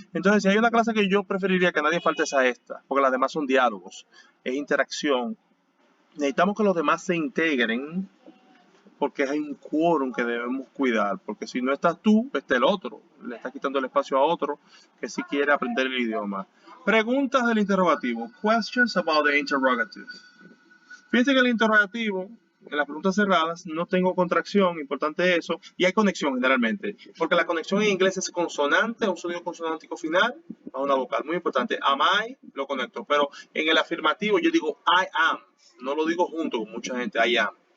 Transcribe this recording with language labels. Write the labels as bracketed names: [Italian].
[Spanish] Entonces, si hay una clase que yo preferiría que nadie falte es a esta, porque las demás son diálogos, es interacción. Necesitamos que los demás se integren, porque hay un quórum que debemos cuidar, porque si no estás tú, está el otro, le estás quitando el espacio a otro que sí quiere aprender el idioma. Preguntas del interrogativo. [English] Questions about the interrogative. [Spanish] Fíjense que el interrogativo, en las preguntas cerradas, no tengo contracción, importante eso, y hay conexión generalmente, porque la conexión en inglés es consonante, un sonido consonántico final a una vocal, muy importante. [English] Am I, [Spanish] lo conecto, pero en el afirmativo yo digo [English] I am, [Spanish] no lo digo junto con mucha gente, [English] I am.